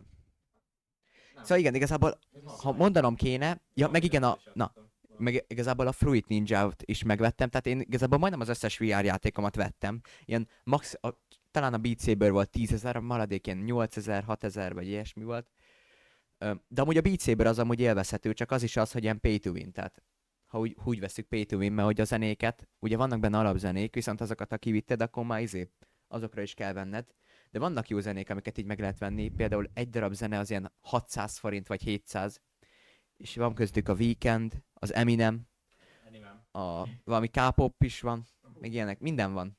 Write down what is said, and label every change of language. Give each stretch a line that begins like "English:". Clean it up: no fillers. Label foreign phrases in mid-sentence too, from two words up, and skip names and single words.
Hungarian: Szóval igen, igazából, ha mondanom kéne, ja, meg igen, meg igazából a Fruit Ninja-t is megvettem, tehát én igazából majdnem az összes VR játékomat vettem. Ilyen talán a Beat Saber volt 10.000, a maradék ilyen 8.000, 6.000 vagy ilyesmi volt. De amúgy a Beat Saber az amúgy élvezhető, csak az is az, hogy ilyen
English: pay to win,
Hungarian: tehát ha úgy veszük
English: pay to win,
Hungarian: mert hogy a zenéket, ugye vannak benne alapzenék, viszont azokat, ha kivitted, akkor már azokra is kell venned. De vannak jó zenék, amiket így meg lehet venni, például egy darab zene az ilyen 600 forint vagy 700, és van köztük a Weekend, az Eminem, valami K-pop is van, még ilyenek, minden van.